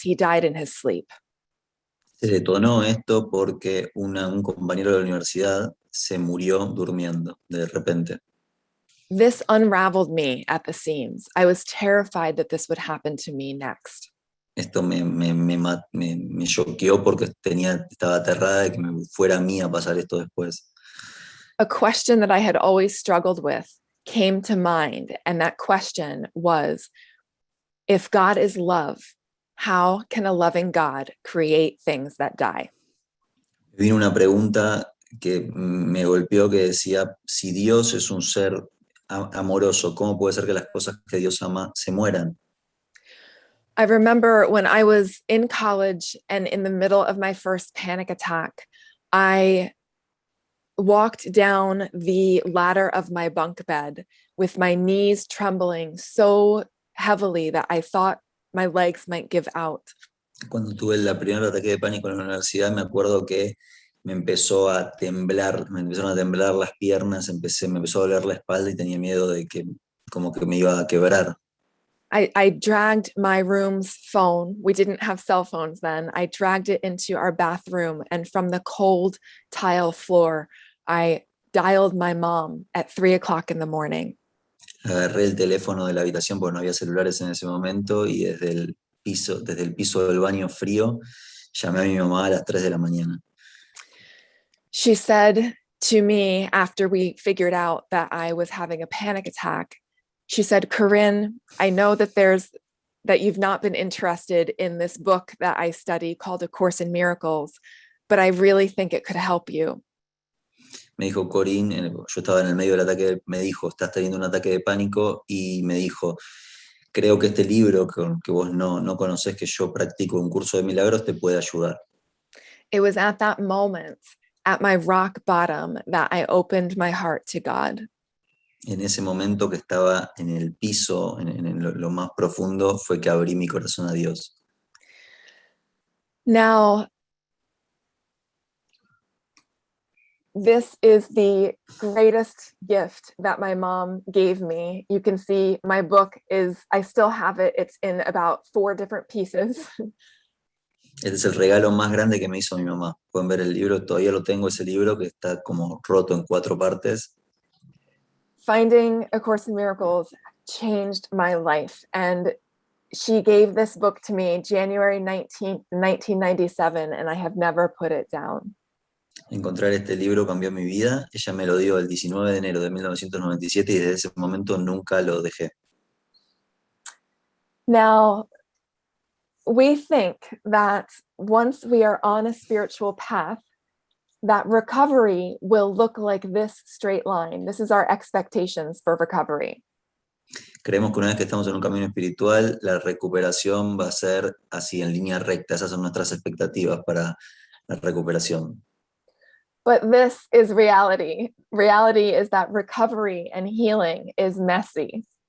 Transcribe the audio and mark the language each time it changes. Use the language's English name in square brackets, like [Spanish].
[English] He died in his sleep. [Spanish] Se detonó esto porque un compañero de la universidad se murió durmiendo de repente. [English] This unraveled me at the seams. I was terrified that this would happen to me next. [Spanish] Esto me choqueó porque estaba aterrada de que me fuera a mí a pasar esto después. [English] A question that I had always struggled with came to mind, and that question was, if God is love, how can a loving God create things that die? [Spanish] Vino una pregunta que me golpeó que decía, si Dios es un ser amoroso, ¿cómo puede ser que las cosas que Dios ama se mueran? [English] I remember when I was in college and in the middle of my first panic attack, I walked down the ladder of my bunk bed with my knees trembling so heavily that I thought my legs might give out. [Spanish] Cuando tuve el primer ataque de pánico en la universidad, me acuerdo que me empezaron a temblar las piernas, me empezó a doler la espalda y tenía miedo de que como que me iba a quebrar. [English] I dragged my room's phone. We didn't have cell phones then. I dragged it into our bathroom, and from the cold tile floor, I dialed my mom at 3:00 in the morning. [Spanish] Agarré el teléfono de la habitación porque no había celulares en ese momento y desde el piso del baño frío llamé a mi mamá a las 3 de la mañana. [English] She said to me after we figured out that I was having a panic attack, she said, Corinne, I know that you've not been interested in this book that I study called A Course in Miracles, but I really think it could help you. [Spanish] Me dijo, Corinne, yo estaba en el medio del ataque, me dijo, estás teniendo un ataque de pánico, y me dijo, creo que este libro que vos no conocés, que yo practico, un curso de milagros, te puede ayudar. [English] It was at that moment, at my rock bottom, that I opened my heart to God. [Spanish] En ese momento que estaba en el piso, en lo más profundo, fue que abrí mi corazón a Dios. [English] Now, this is the greatest gift that my mom gave me. You can see my book I still have it. It's in about 4 different pieces. [Spanish] Este es el regalo más grande que me hizo mi mamá. Pueden ver el libro, todavía lo tengo, ese libro que está como roto en 4 partes. [English] Finding A Course in Miracles changed my life, and she gave this book to me January 19th, 1997, and I have never put it down. [Spanish] Encontrar este libro cambió mi vida. Ella me lo dio el 19 de enero de 1997 y desde ese momento nunca lo dejé. [English] Now, we think that once we are on a spiritual path, that recovery will look like this straight line. This is our expectations for recovery. [Spanish] Creemos que una vez que estamos en un camino espiritual, la recuperación va a ser así, en línea recta. Esas son nuestras expectativas para la recuperación. [English] But this is reality. Reality is that recovery and healing is messy.